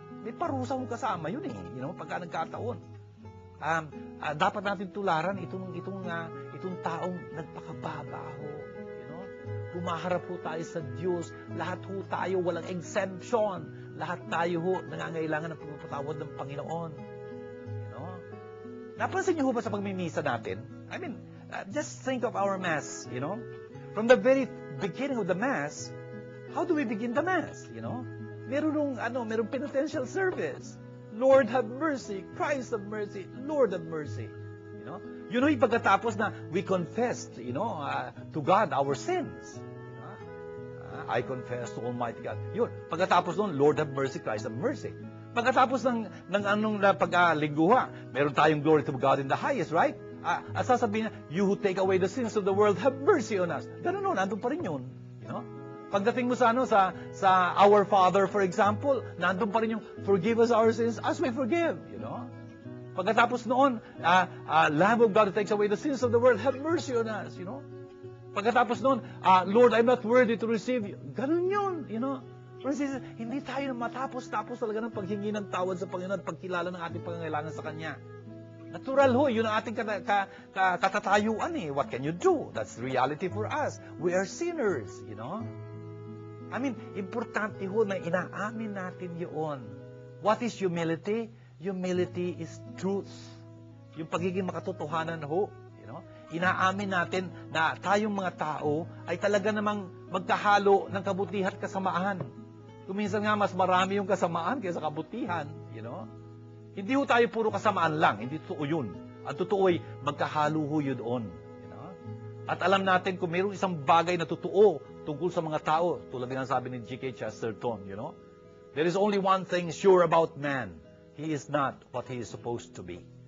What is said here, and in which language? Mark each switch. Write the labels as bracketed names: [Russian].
[Filipino] May parusa kong kasama yun eh, pagka nagkataon. Dapat natin tularan itong taong nagpakababa ho, Humaharap ho tayo sa Diyos, lahat ho tayo, walang exemption. Lahat tayo ho, nangangailangan ng pagpapatawad ng Panginoon. Napansin niyo ho ba sa pagmimisa natin? [English] I mean, just think of our Mass, From the very beginning of the Mass, how do we begin the Mass, Merong penitential service. Lord have mercy, Christ have mercy, Lord have mercy. [Filipino] Yung pagkatapos na [English] we confessed, to God our sins. I confess to Almighty God. [Filipino] Yun, pagkatapos nun, [English] Lord have mercy, Christ have mercy. [Filipino] Pagkatapos ng paglingguha, meron tayong [English] glory to God in the highest, right? [Filipino] At sasabihin niya, [English] you who take away the sins of the world, have mercy on us. [Filipino] Ganun nun, nandun pa rin yun. Pagdating mo sa [English] Our Father, for example, [Filipino] nandun pa rin yung [English] forgive us our sins as we forgive. [Filipino] Pagkatapos noon, [English] Lamb of God who takes away the sins of the world, have mercy on us. [Filipino] Pagkatapos noon, [English] Lord, I'm not worthy to receive you. [Filipino] Ganun yun, Francis, hindi tayo matapos-tapos talaga ng paghingi ng tawad sa Panginoon at pagkilala ng ating pangangailangan sa Kanya. Natural ho, yun ang ating katatayuan eh. [English] What can you do? That's the reality for us. We are sinners, I mean, [Filipino] importante ho na inaamin natin yun. [English] What is humility? Humility is truth. [Filipino] Yung pagiging makatotohanan ho, inaamin natin na tayong mga tao ay talaga namang magkahalo ng kabutihan at kasamaan. Kuminsan nga mas marami yung kasamaan kaysa kabutihan, Hindi ho tayo puro kasamaan lang, hindi totoo yun. Ang totoo ay magkahalo ho yun doon. At alam natin kung mayroong isang bagay na totoo tungkol sa mga tao, tulad ng sabi ni G.K. [English] Chesterton, there is only one thing sure about man. He is not what he is supposed to be.